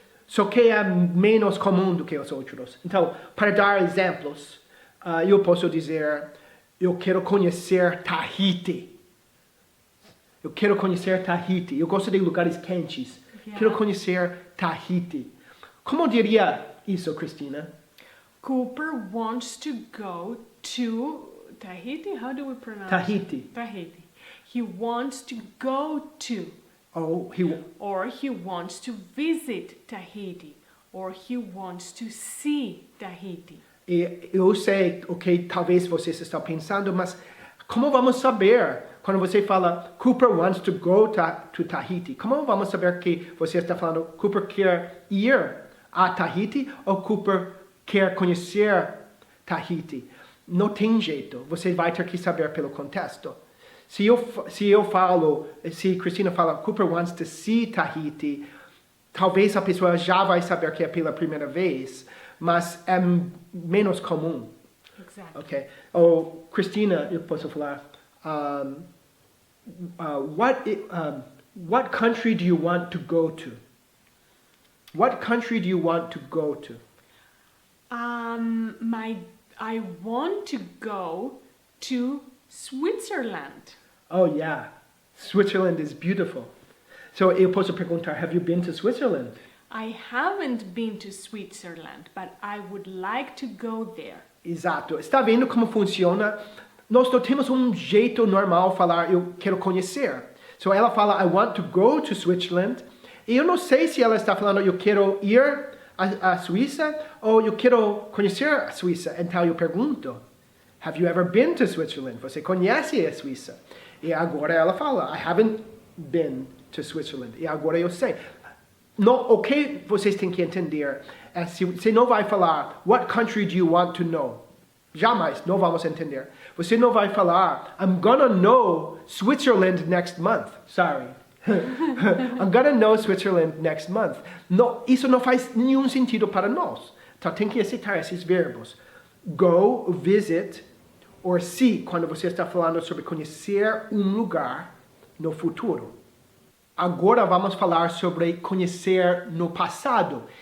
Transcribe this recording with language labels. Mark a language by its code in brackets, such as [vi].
[pt] Só que é menos comum do que os outros. Então, para dar exemplos, eu posso dizer, eu quero conhecer Tahiti. Eu quero conhecer Tahiti. Eu gosto de lugares quentes. Quero conhecer Tahiti. Como diria isso, Cristina? [en] Cooper wants to go to Tahiti. How do we pronounce Tahiti. it? Tahiti. He wants to go to. Or he wants to visit Tahiti. Or he wants to see Tahiti. [pt] E eu sei o que talvez vocês estão pensando, mas como vamos saber quando você fala [en] Cooper wants to go to Tahiti? [pt] Como vamos saber que você está falando Cooper quer ir a Tahiti ou Cooper quer conhecer Tahiti? Não tem jeito. Você vai ter que saber pelo contexto. Se Cristina fala [en] Cooper wants to see Tahiti, [pt] talvez a pessoa já vai saber que é pela primeira vez, mas é menos comum. [en] Exactly. Okay. [pt] Ou Cristina, eu posso falar. [en] What country do you want to go to? What country do you want to go to? I want to go to Switzerland. Oh yeah, Switzerland is beautiful. So [pt] eu posso perguntar, [en] have you been to Switzerland? I haven't been to Switzerland, but I would like to go there. [pt] Exato. Está vendo como funciona? Nós não temos um jeito normal de falar eu quero conhecer. So ela fala [en] I want to go to Switzerland. [pt] E eu não sei se ela está falando eu quero ir à Suíça ou eu quero conhecer a Suíça. Então eu pergunto, [en] have you ever been to Switzerland? [pt] Você conhece a Suíça? E agora ela fala, [en] I haven't been to Switzerland. [pt] E agora eu sei. O que vocês têm que entender é se você não vai falar [en] what country do you want to know? [pt] Jamais, não vamos entender. Você não vai falar [en] I'm gonna know Switzerland next month. Sorry. I'm gonna know Switzerland next month. [pt] Não, isso não faz nenhum sentido para nós. Então tem que aceitar esses verbos. Go, visit, or see, quando você está falando sobre conhecer um lugar no futuro. Agora vamos falar sobre conhecer no passado.